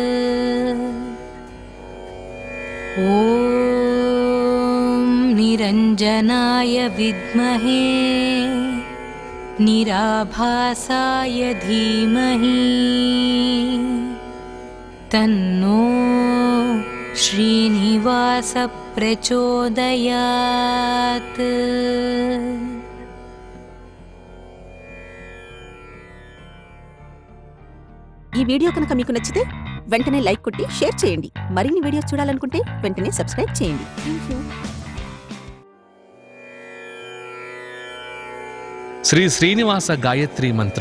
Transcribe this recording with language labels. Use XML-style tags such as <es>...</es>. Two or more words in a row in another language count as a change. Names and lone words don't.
<sa>ॐ निरञ्जनाय विद्महे निराभासाय धीमहि तन्नो श्रीनिवास प्रचोदयात्।</sa> <te>ఈ వీడియో కనుక మీకు నచ్చితే వెంటనే లైక్ కొట్టి షేర్ చేయండి. మరిన్ని వీడియోస్ చూడాలనుకుంటే వెంటనే సబ్స్క్రైబ్ చేయండి. థాంక్యూ. శ్రీ శ్రీనివాస గాయత్రి మంత్రం.</te>